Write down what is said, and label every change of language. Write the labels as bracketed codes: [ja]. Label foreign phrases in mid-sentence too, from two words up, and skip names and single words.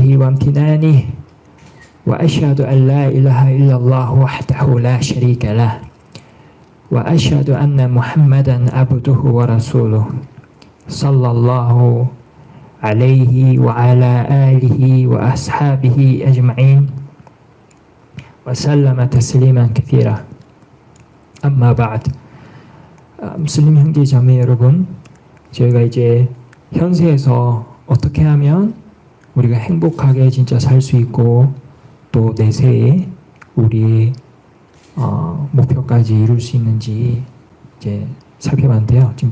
[ar] وامتنانه وأشهد أن لا إله إلا الله وحده لا شريك له وأشهد أن محمدا عبده ورسوله صلى الله عليه وعلى آله وأصحابه أجمعين وسلم تسليما كثيرا. أما بعد. [ko] 무슬림 형제 자매 여러분, 저희가 이제 현세에서 어떻게 하면 우리가 행복하게 진짜 살 수 있고 또 내세에 우리의 목표까지 이룰 수 있는지 이제 살펴봤는데요.